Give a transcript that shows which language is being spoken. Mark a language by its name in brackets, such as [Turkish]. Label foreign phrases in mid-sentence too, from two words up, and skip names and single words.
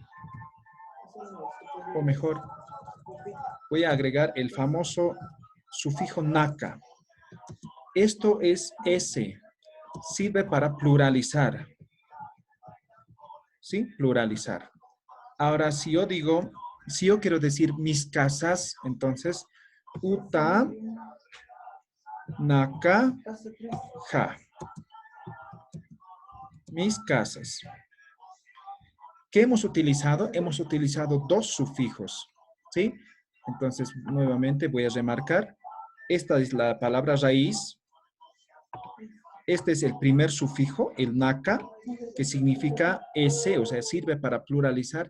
[Spanish] O mejor, voy a agregar el famoso sufijo naka. Esto es ese. Sirve para pluralizar. ¿Sí? Pluralizar. Ahora, si yo quiero decir mis casas, entonces, [Aymara] uta, naka, ja. [Spanish] Mis casas. ¿Qué hemos utilizado? Hemos utilizado dos sufijos, ¿sí? Entonces, nuevamente voy a remarcar. Esta es la palabra raíz. Este es el primer sufijo, el naka, que significa ese, o sea, sirve para pluralizar.